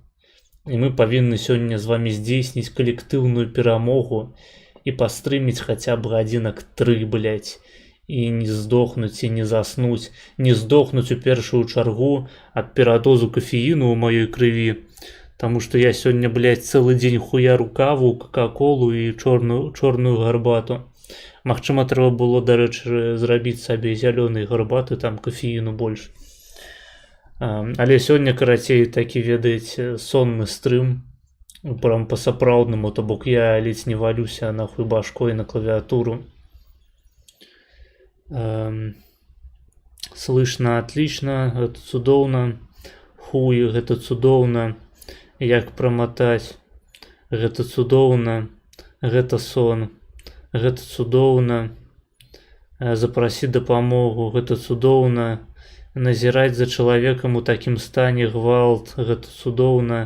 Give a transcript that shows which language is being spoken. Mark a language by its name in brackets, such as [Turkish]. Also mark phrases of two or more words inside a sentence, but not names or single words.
[Belarusian] І мы павінны сёння з вамі здзейсніць калектыўную перамогу і пастрыміць хаця б гадзінак 3, блядь, і не здохнуць і не заснуць, не здохнуць у першую чаргу ад перадозу кафеіну ў маёй крыві, таму што я сёння, блядь, цэлы дзень хуяру каву, кока-колу і чорную гарбату. Магчыма, трэба было, дарэчы, зрабіць сабе зялёнай гарбаты, там кафеіну больш. Але сёння, карацей, такі, ведаеце, сонны стрым, прям па-сапраўднаму, то бок я ледзь не валюся нахуй [Russian] башкой на клавиатуру. Слышно отлично, [Belarusian] гэта цудоўна. Хуй, гэта цудоўна. Як прамотаць, гэта цудоўна. Гэта сон, гэта цудоўна. Запрасіць дапамогу, гэта цудоўна. Назіраць за чалавекам у такім стане гвалт, гэта цудоўна.